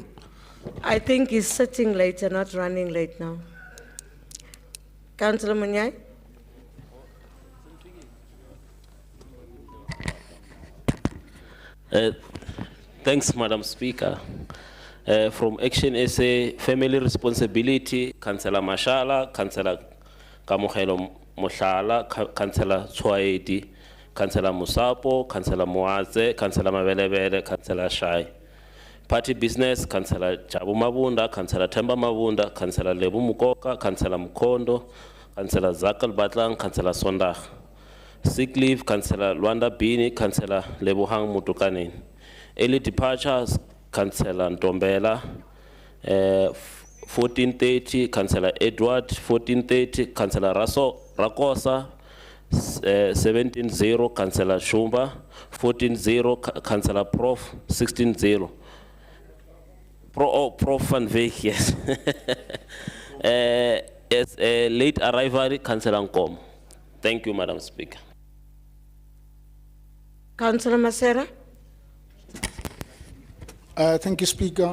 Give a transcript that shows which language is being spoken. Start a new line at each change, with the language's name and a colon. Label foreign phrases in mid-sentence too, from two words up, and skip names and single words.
English: I think he's sitting late and not running late now. Councillor Munyai. Thanks, Madam Speaker. From Action SA, Family Responsibility, Councillor Mashala, Councillor Kamuhelo Moshala, Councillor Chwaedi, Councillor Musapo, Councillor Muaze, Councillor Mabelebele, Councillor Shai. Party Business, Councillor Jabu Mabunda, Councillor Temba Mabunda, Councillor Lebu Mukoka, Councillor Mukondo, Councillor Zakal Batlang, Councillor Sondach. Sick leave, Councillor Luanda Bini, Councillor Lebuhang Mutukanin. Early departures, Councillor Ntombela, 14:30, Councillor Edward, 14:30, Councillor Rakosa, 17-0, Councillor Shumba. 14-0, Councillor Prof. 16-0. Prof Van Veek, yes. As a late arrival, Councillor Nkom. Thank you, Madam Speaker. Councillor Masera. Thank you, Speaker.